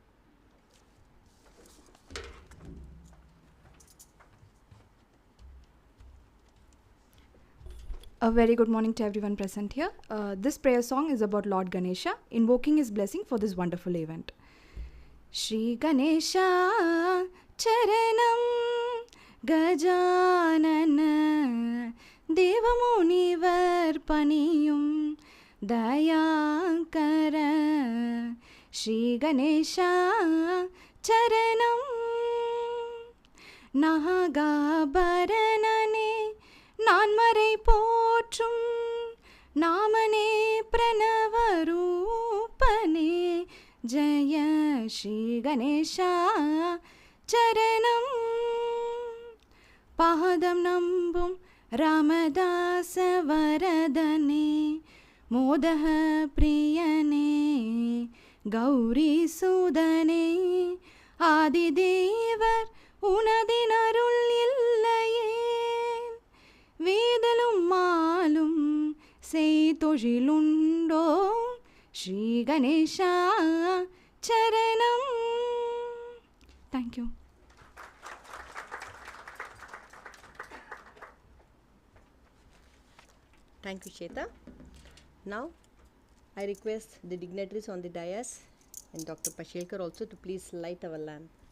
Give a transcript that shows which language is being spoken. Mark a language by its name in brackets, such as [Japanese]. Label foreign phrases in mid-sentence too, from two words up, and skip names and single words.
[English] A very good morning to everyone present here. This prayer song is about Lord Ganesha, invoking his blessing for this wonderful event. [Tamil] ஸ்ரீ கணேசா சரணம் கஜானனா தேவமுனிவர் பணியும் தயாகர ஸ்ரீ கணேசா சரணம் நாகாபரணனே நான்மறை போற்றும் நாமனே பிரணவரூபனே ஜய ஸ்ரீ கணேசா சரணம் பாதம் நம்பும் ராமதாச வரதனே மோதக பிரியனே கௌரி சூதனே ஆதிதேவர் உனதின் அருள் இல்லையே வேதலும் மாலும் செய்தொழிலுண்டோ ஸ்ரீ கணேசா சரணம். [English] Thank you. Thank you, Shweta. Now, I request the dignitaries on the dais and Dr. Pashelkar also to please light our lamp.